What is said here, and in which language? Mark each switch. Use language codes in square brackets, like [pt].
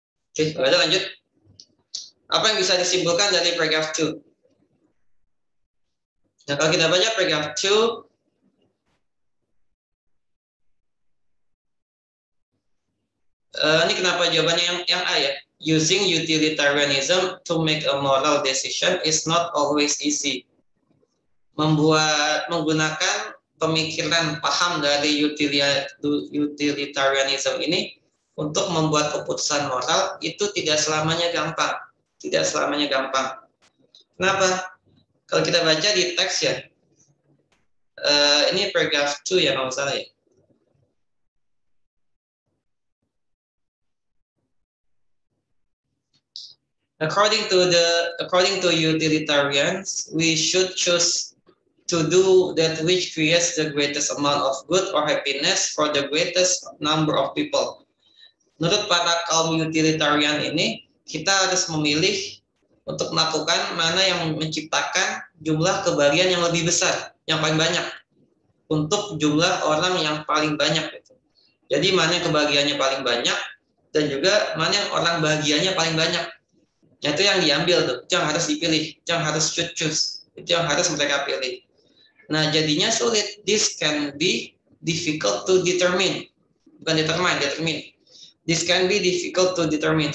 [id] Oke, lanjut. Apa yang bisa disimpulkan dari paragraph 2? Nah, kalau kita baca paragraph 2, ini kenapa jawabannya yang A ya? [en] Using utilitarianism to make a moral decision is not always easy. [id] Menggunakan pemikiran paham dari utilitarianism ini untuk membuat keputusan moral itu tidak selamanya gampang. Tidak selamanya gampang. Kenapa? Kalau kita baca di teks ya, ini paragraph 2 ya kalau salah ya. [en] According to utilitarians, we should choose to do that which creates the greatest amount of good or happiness for the greatest number of people. [id] Menurut para kaum utilitarian ini, kita harus memilih untuk melakukan mana yang menciptakan jumlah kebahagiaan yang lebih besar, yang paling banyak, untuk jumlah orang yang paling banyak. Jadi mana yang kebahagiaannya paling banyak, dan juga mana yang orang bahagianya paling banyak. Itu yang diambil tuh, itu yang harus dipilih, itu yang harus choose, itu yang harus mereka pilih. Nah, jadinya sulit. [en] This can be difficult to determine. [id] Bukan [en] determine. This can be difficult to determine.